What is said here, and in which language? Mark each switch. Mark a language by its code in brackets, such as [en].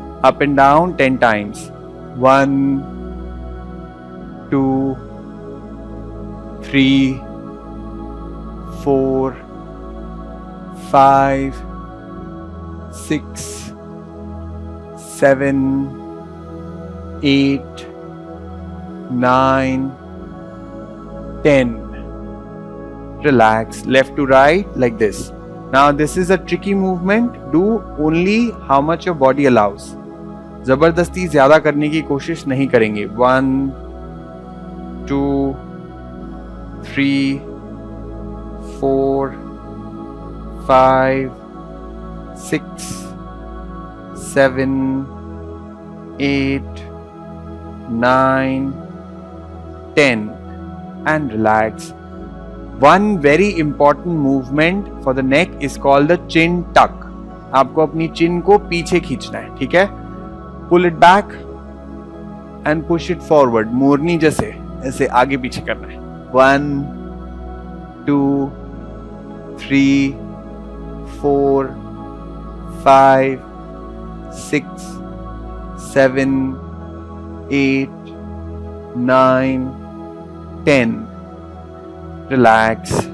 [en] Up and down 10 times. 1, 2, 3, 4, 5, 6, 7, 8, 9, 10. Relax. Left to right like this. Now this is a tricky movement. Do only how much your body allows. [hi] जबरदस्ती ज्यादा करने की कोशिश नहीं करेंगे. [en] 1, 2, 3, 4, 5, 6, 7, 8, 9, 10. And relax. One very important movement for the neck is called the chin tuck. [hi] आपको अपनी चिन को पीछे खींचना है. ठीक है. [en] Pull it back and push it forward. [hi] मोरनी जैसे ऐसे आगे पीछे करना है. [en] 1, 2, 3, 4, 5, 6, 7, 8, 9, 10. Relax.